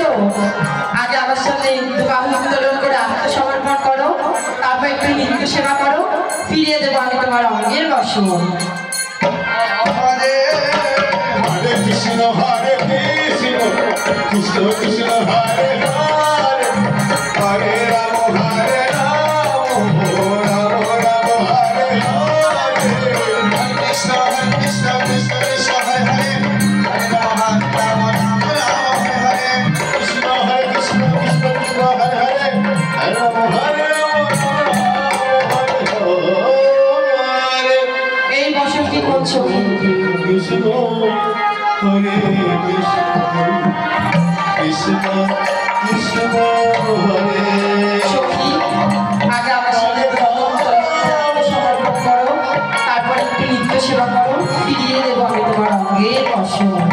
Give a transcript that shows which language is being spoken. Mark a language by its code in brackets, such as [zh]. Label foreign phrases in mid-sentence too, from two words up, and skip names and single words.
[bn] আগে আমার সামনে বাহু উত্তোলন করে আত্মসমর্পণ করো, তারপর একটু নৃত্য সেবা করো, ফিরিয়ে দেবো আমি তোমার অঙ্গের বসন। Hare Krishna, Hare Krishna, Krishna Krishna, Hare Hare, Hare Rama, Hare Rama, Rama Rama, Hare Hare, Krishna Krishna, Krishna Krishna, Hare Hare, Hare Rama, Rama Rama, Hare Krishna, Krishna Krishna, Hare Hare, Hare Rama, Hare Rama, Hare Hare. এই বসন কি করছো? Krishna, Hare Krishna, Krishna Krishna, Hare সখী, আগে আমার সামনে বাহু সমর্পণ করো, তারপর একটু নৃত্য সেবা করো, ফিরিয়ে দেবো আমি তোমার অঙ্গের বসন।